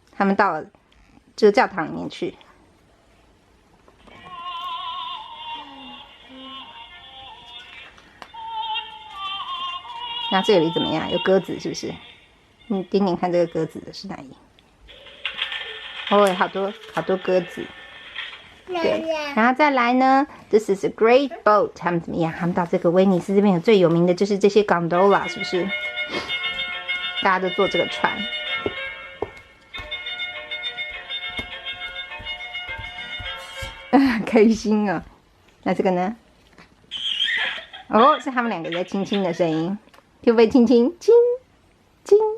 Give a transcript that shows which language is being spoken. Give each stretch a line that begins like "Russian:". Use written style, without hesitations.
Chinese: 他们到了这个教堂里面去。那这里怎么样？有鸽子是不是？你点点看这个鸽子的是哪里？哦，好多鸽子。对，然后再来呢
English: ，This is a great boat。
Chinese: 他们怎么样？他们到这个威尼斯这边有最有名的就是这些 gondola， 是不是？大家都坐这个船。开心啊！那这个呢？哦，是他们两个在亲亲的声音，会不会亲亲亲亲？